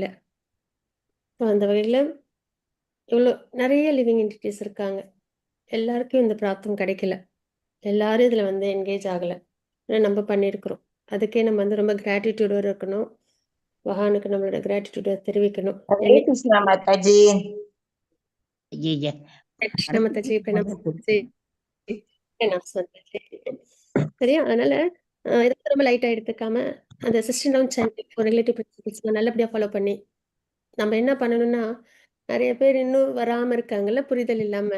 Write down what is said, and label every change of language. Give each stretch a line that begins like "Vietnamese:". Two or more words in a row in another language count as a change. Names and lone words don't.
Tamil: ஸோ அந்த வகையில் இவ்வளோ நிறைய
English: living entities
Tamil: இருக்காங்க. எல்லாருக்கும் இந்த பிராப்தம் கிடைக்கல, எல்லாரும் இதில் வந்து என்கேஜ் ஆகலை. ஆனால் நம்ம பண்ணியிருக்கிறோம். அதுக்கே நம்ம வந்து ரொம்ப கிராட்டிடியூடோடு இருக்கணும். பகவானுக்கு நம்மளோட கிராட்டிடியூடை தெரிவிக்கணும்.
Hindi: हरे कृष्णा माता जी।
Tamil: கிருஷ்ண மாதாஜி சரியா? அதனால இதை ரொம்ப லைட்டாக எடுத்துக்காம அந்த
English: system down channel relative principles
Tamil: நல்லபடியாக ஃபாலோ பண்ணி நம்ம என்ன பண்ணணும்னா, நிறைய பேர் இன்னும் வராமல் இருக்காங்கல்ல, புரிதல் இல்லாமல்.